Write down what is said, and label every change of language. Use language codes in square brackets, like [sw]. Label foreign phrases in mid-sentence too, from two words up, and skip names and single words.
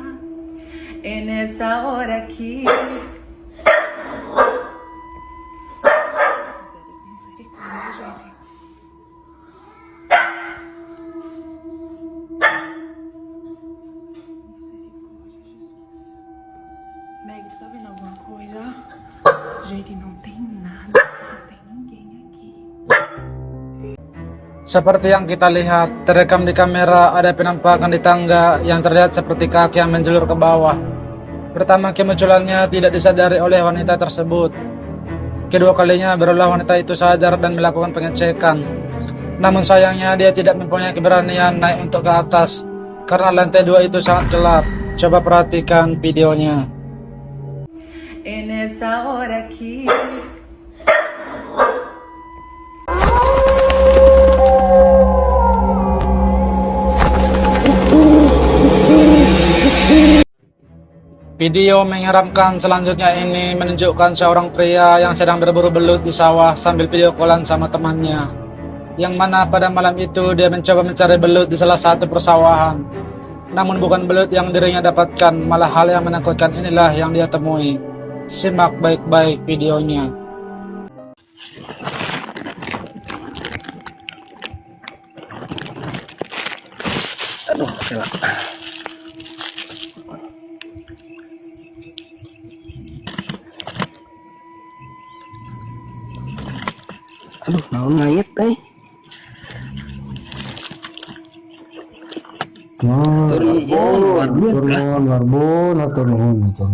[pt] É nessa hora que Meg, tu tá vendo alguma coisa? Gente, não tem nada, não tem ninguém aqui. [id] Seperti yang kita lihat, terekam di kamera ada penampakan di tangga yang terlihat seperti kaki yang menjulur ke bawah. Pertama kemunculannya tidak disadari oleh wanita tersebut. Kedua kalinya berulah wanita itu sadar dan melakukan pengecekan. Namun sayangnya dia tidak mempunyai keberanian naik untuk ke atas karena lantai 2 itu sangat gelap. Coba perhatikan videonya. [pt] É nessa hora que [id] Video menyeramkan selanjutnya ini menunjukkan seorang pria yang sedang berburu belut di sawah sambil video callan sama temannya. Yang mana pada malam itu dia mencoba mencari belut di salah satu persawahan. Namun bukan belut yang dirinya dapatkan, malah hal yang menakutkan inilah yang dia temui. Simak baik-baik videonya. aduh, gila. [su] Aduh, naon mayat teh. Warbon atau nuhun itu.